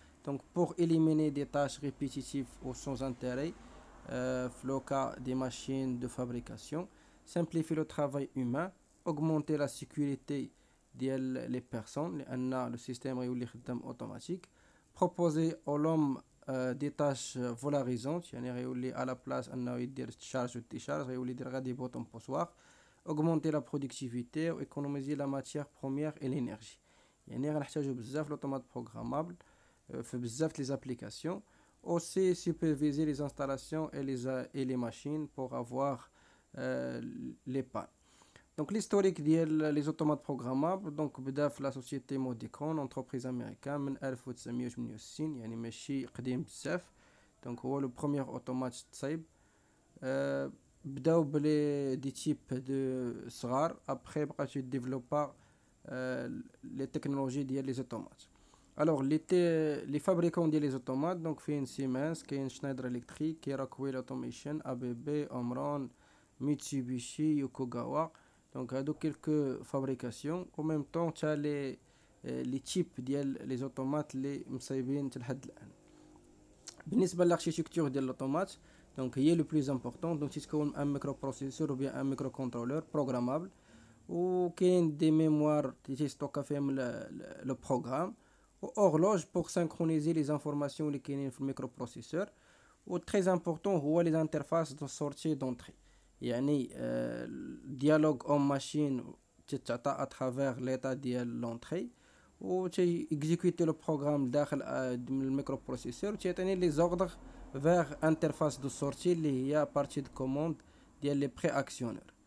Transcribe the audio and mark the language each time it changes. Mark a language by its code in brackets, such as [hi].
[fr] Donc, pour éliminer des tâches répétitives ou sans intérêt, le cas des machines de fabrication, simplifier le travail humain, augmenter la sécurité des personnes, le système automatique, proposer à l'homme des tâches valorisantes, à la place de charge ou décharge, des boutons poussoirs, augmenter la productivité ou économiser la matière première et l'énergie. [ar] غنحتاجو بزاف l'automate programmable في بزاف les applications. [fr] Aussi superviser les installations et les machines pour avoir les pannes. Donc l'historique des automates programmables donc بدا في la société Modicon entreprise américaine [ar] من 1968 يعني ماشي قديم بزاف. Donc هو [fr] le premier automate [ar] تصايب بداو بلي دي تيب دو صغار après بقات يديفلوبا [fr] les technologies [ar] ديال les automates. [fr] Alors les fabricants ديال les automates donc فين Siemens كاين Schneider Electric كاين Rockwell Automation ABB Omron Mitsubishi Yokogawa. Donc هادو quelques fabrications en même temps t'as les types ديال les automates [ar] اللي مصايبين لحد الان. بالنسبه للاركتيكتور ديال الاوتومات دونك هي لو بلوز امبورطون. دونك تتكون ان ميكرو بروسيسور [fr] ou bien un microcontrôleur programmable [ar] وكاين دي ميموار تيستوكا فيهم لو بروغرام و [fr] horloge pour synchroniser les informations [ar] اللي كاينين في الميكرو بروسيسور. و تري امبورطون هو لي انترفاس دو سورتي دونتري يعني ديالوج اون ماشين تتعطى اترافير ليطا ديال لونتري و تي اكزيكوتي لو بروغرام داخل من الميكرو بروسيسور تيعطيني لي زوردر فيغ انترفاس دو سورتي اللي هي بارتي دو كوموند ديال لي بري اكسيونور.